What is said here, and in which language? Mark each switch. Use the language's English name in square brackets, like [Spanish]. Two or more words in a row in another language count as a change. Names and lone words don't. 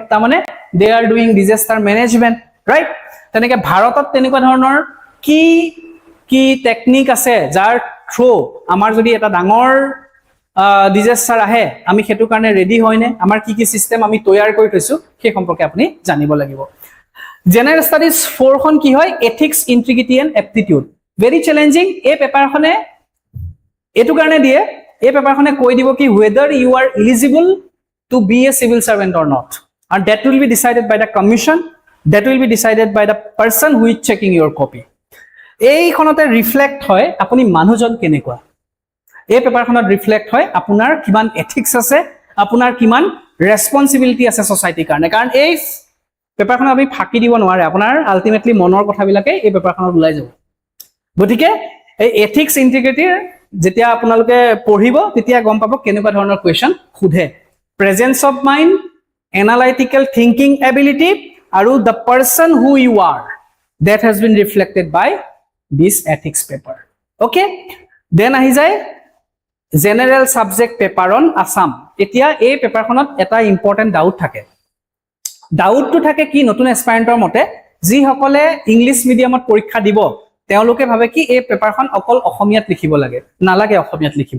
[Assamese] তাৰমানে [English] they are doing disaster management, [Assamese] ৰাইট? তেনেকে ভাৰতত তেনেকুৱা ধৰণৰ কি টেকনিক আছে, যাৰ থ্ৰু আমাৰ যদি এটা ডাঙৰ ডিজাষ্টাৰ আহে, আমি সেইটো কাৰণে ৰেডি হয়নে, আমাৰ কি চিষ্টেম আমি তৈয়াৰ কৰি থৈছো, সেই সম্পৰ্কে আপুনি জানিব লাগিব। [English] General Studies 4 [Assamese] খন কি হয়, [English] Ethics, Integrity and Aptitude, very challenging. [Assamese] এই পেপাৰখনে এইটো কাৰণে দিয়ে, এই পেপাৰখনে কৈ দিব কি [English] whether you are eligible to be a civil servant or not, and that will be decided by the commission, that will be decided by the person who is checking your copy. [Assamese] এইখনতে ৰিফ্লেক্ট হয় আপুনি মানুহজন কেনেকুৱা, এই পেপাৰখনত ৰিফ্লেক্ট হয় আপোনাৰ কিমান এথিক্স আছে, আপোনাৰ কিমান ৰেছপন্সিবিলিটি আছে সোসাইটিৰ কাৰণে। কাৰণ এই পেপাৰখনত আপুনি ফাঁকি দিব নোৱাৰে, আপোনাৰ আলটিমেটলি মনৰ কথাবিলাকে এই পেপাৰখনত ওলাই যাব। গতিকে এই [English] ethics integrity-ৰ [Assamese] যেতিয়া আপোনালোকে পঢ়িব, তেতিয়া গম পাব কেনেকুৱা ধৰণৰ কুৱেশ্যন সোধে। [English] presence of mind, analytical thinking ability, আৰু the person who you are, that has been reflected by this ethics paper. Okay, then [Assamese] আহি যায় [English] general subject paper on Assam. [Assamese] এতিয়া এই পেপাৰখনত এটা [English] important doubt [Assamese] থাকে। ডাউটটো থাকে কি, নতুন এছপাইৰেণ্টৰ মতে যিসকলে [English] English medium-ত [Assamese] পৰীক্ষা দিব, তেওঁলোকে ভাবে কি এই পেপাৰখন অকল অসমীয়াত লিখিব লাগে, নালাগে অসমীয়াত লিখিব।